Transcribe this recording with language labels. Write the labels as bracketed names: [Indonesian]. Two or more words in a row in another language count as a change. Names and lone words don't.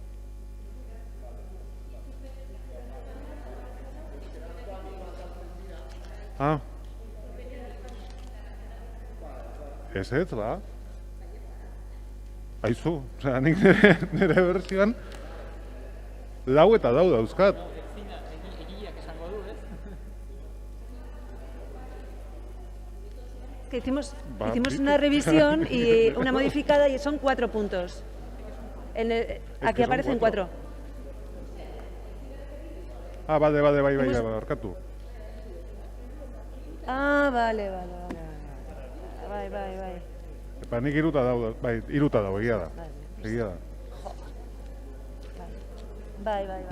[Basque] Ez, ba? Aizu, nik nire bersioan 4 eta 4 dauzkat. [Spanish] Que hicimos una revisión y una modificada y son 4 puntos. Aquí aparecen 4. [Basque] Bale, barkatu. [Spanish] Vale. [Basque] Epa, nik 3 dago, bai, 3 dago, egia da. Bai.